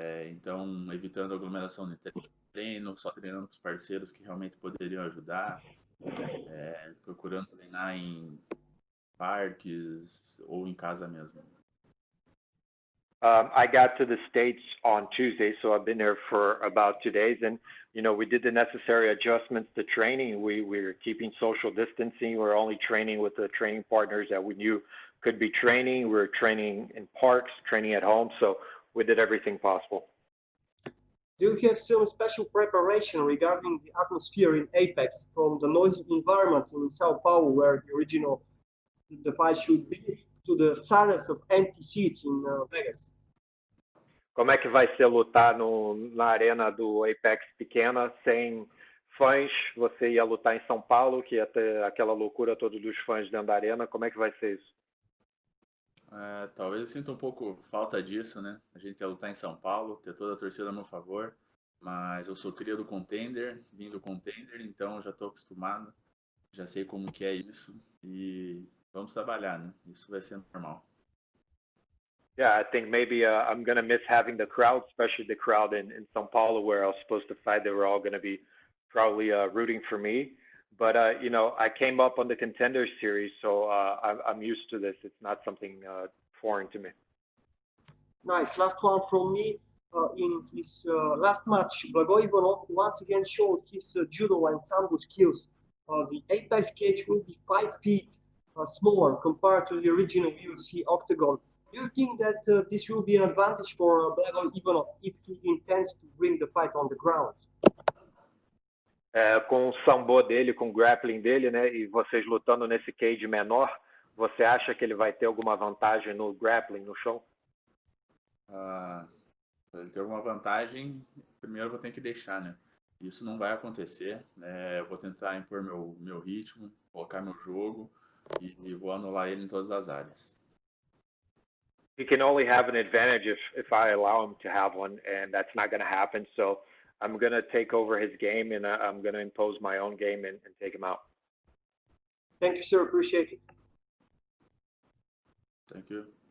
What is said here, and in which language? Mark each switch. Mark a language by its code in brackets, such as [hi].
[pt] Então, evitando aglomeração de treino, só treinando com os parceiros que realmente poderiam ajudar. Procurando treinar em parques ou em casa mesmo. [en] I got to the States on Tuesday, so I've been there for about 2 days, and we did the necessary adjustments to training. We're keeping social distancing. We're only training with the training partners that we knew could be training. We're training in parks, training at home, so we did everything possible. Do you have some special preparation regarding the atmosphere in Apex from the noisy environment in Sao Paulo, where the fight should be, to the silence of empty seats in Vegas? [pt] Como é que vai ser lutar na arena do Apex pequena, sem fãs? Você ia lutar em São Paulo, que ia ter aquela loucura toda dos fãs dentro da arena. Como é que vai ser isso? Talvez eu sinta um pouco falta disso, né? A gente ia lutar em São Paulo, ter toda a torcida a meu favor, mas eu sou cria do Contender, vim do Contender, então já estou acostumado, já sei como que é isso e vamos trabalhar, né? Isso vai ser normal. [en] Yeah, I think maybe I'm going to miss having the crowd, especially the crowd in São Paulo where I was supposed to fight. They were all going to be probably rooting for me. But, you know, I came up on the Contender Series, so I'm used to this. It's not something foreign to me. Nice. Last one from me. In his last match, Ivanov once again showed his judo and sambo skills. The apex cage will be 5 feet smaller compared to the original UFC octagon. Do you think that this will be an advantage for Ivanov if he intends to bring the fight on the ground? [pt] Com o sambo dele, com o grappling dele, né, e vocês lutando nesse cage menor, você acha que ele vai ter alguma vantagem no grappling, no chão? Para ele ter alguma vantagem, primeiro eu vou ter que deixar, né? Isso não vai acontecer, né? Eu vou tentar impor meu ritmo, colocar meu jogo e vou anular ele em todas as áreas. [en] He can only have an advantage if I allow him to have one, and that's not going to happen. So I'm going to take over his game, and I'm going to impose my own game and take him out. Thank you, sir. Appreciate it. Thank you.